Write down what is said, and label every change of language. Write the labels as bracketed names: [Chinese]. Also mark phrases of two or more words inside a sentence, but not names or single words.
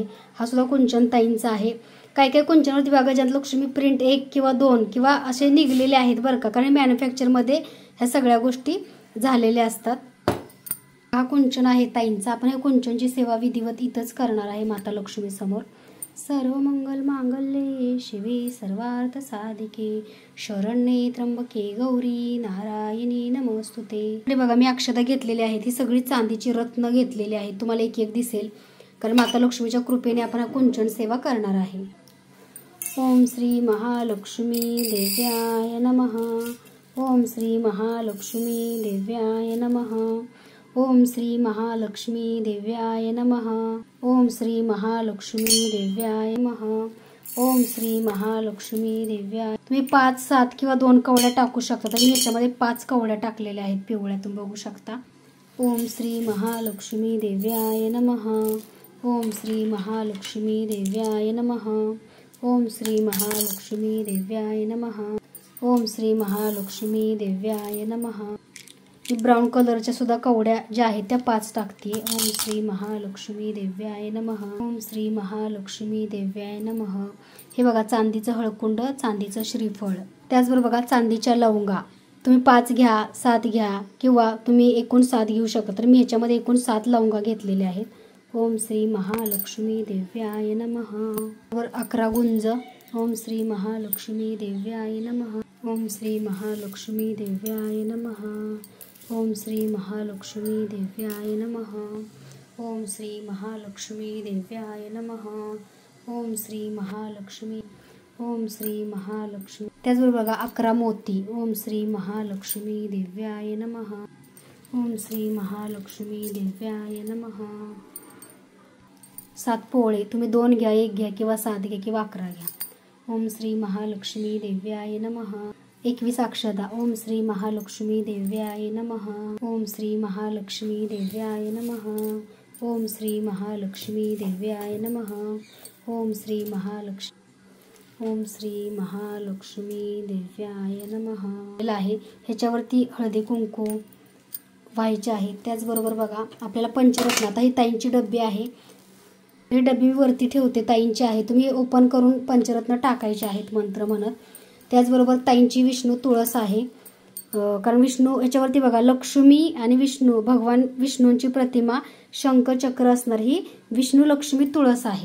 [Marathi] हा सुद्धा कुंचन ताईंचा आहे। काही कुंचनावरती बघा ज्यात लक्ष्मी प्रिंट 1 किंवा 2 किंवा असे निघलेले आहेत बरं का, कारण मॅन्युफॅक्चरमध्ये ह्या सगळ्या गोष्टी झालेल्या असतात। हा कुंचन आहे ताईंचा। आपण ह्या कुंचनची सेवा विधिवत इथंच करणार आहे माता लक्ष्मी समोर। [Sanskrit] सर्व मंगल मांगल्ये शिवे सर्वार्थ साधिके शरण्ये त्र्यंबके गौरी नारायणी नमोस्तुते। [Marathi] बघा मी अक्षता घेतलेली आहेत, ही सगळी चांदीची रत्न घेतलेली आहेत, तुम्हाला एक एक दिसेल, कारण माता लक्ष्मीच्या कृपेने आपण हा कुंचन सेवा करणार आहे। [Sanskrit] ओम श्री महालक्ष्मी देव्याय नमः। ओम श्री महालक्ष्मी देव्याय नमः। ओम श्री महालक्ष्मी देव्याय नमः। ओम श्री महालक्ष्मी देव्याय नमः। ओम श्री महालक्ष्मी देव्याय। [Marathi] तुम्ही 5, 7 किंवा 2 कवड्या टाकू शकता, तर मी ह्याच्यामध्ये 5 कवड्या टाकलेल्या आहेत पिवळ्या, तुम्ही बघू शकता। [Sanskrit] ओम श्री महालक्ष्मी देव्याय नमः। ओम श्री महालक्ष्मी देव्याय नमः। ओम श्री महालक्ष्मी देव्याय नमः। ओम श्री महालक्ष्मी देव्याय नमः। [Marathi] ब्राऊन कलरच्या सुद्धा कवड्या ज्या आहेत त्या 5 टाकते। [Sanskrit] ओम श्री महालक्ष्मी देव्याय नमः। ओम श्री महालक्ष्मी देव्याय नमः। [Marathi] हे बघा चांदीचं हळकुंड, चांदीचं श्रीफळ, त्याचबरोबर बघा चांदीच्या लवंगा, तुम्ही 5 घ्या, 7 घ्या किंवा तुम्ही एकूण 7 घेऊ शकता, तर मी ह्याच्यामध्ये एकूण 7 लवंगा घेतलेल्या आहेत। [Sanskrit] ओम श्री महालक्ष्मी देव्याय नमः। [Marathi] वर 11 गुंज। [Sanskrit] ओम श्री महालक्ष्मी देव्याय नमः। ओम श्री महालक्ष्मी देव्याय नमः। ओम श्री महालक्ष्मी देव्याय नमः। ओम श्री महालक्ष्मी देव्याय नमः। ओम श्री महालक्ष्मी। ओम श्री महालक्ष्मी। [Marathi] त्याचबरोबर बघा 11 मोती। [Sanskrit] ओम श्री महालक्ष्मी देव्याय नमः। ओम श्री महालक्ष्मी देव्याय नमः। [Marathi] 7 पोळे, तुम्ही 2 घ्या, 1 घ्या किंवा 7 घ्या किंवा 11 घ्या। [Sanskrit] ओम श्री महालक्ष्मी देव्याय नमः। [Marathi] 21 अक्षदा। [Sanskrit] ओम श्री महालक्ष्मी देव्याय नमः। ओम श्री महालक्ष्मी देव्याय नमः। ओम श्री महालक्ष्मी देव्याय नमः। ओम श्री महालक्ष्मी। ओम श्री महालक्ष्मी देव्याय नमः आहे। [Marathi] ह्याच्यावरती हळदी कुंकू व्हायचे आहे। त्याचबरोबर बघा आपल्याला पंचरत्न, आता ही ताईंची डब्बी आहे, ही डब्बी वरती ठेवते, ताईंची आहे, तुम्ही ओपन करून पंचरत्न टाकायचे आहेत मंत्र म्हणत। त्याचबरोबर ताईंची विष्णू तुळस आहे, कारण विष्णू याच्यावरती बघा लक्ष्मी आणि विष्णू भगवान विष्णूंची प्रतिमा शंख चक्र असणार ही विष्णू लक्ष्मी तुळस आहे.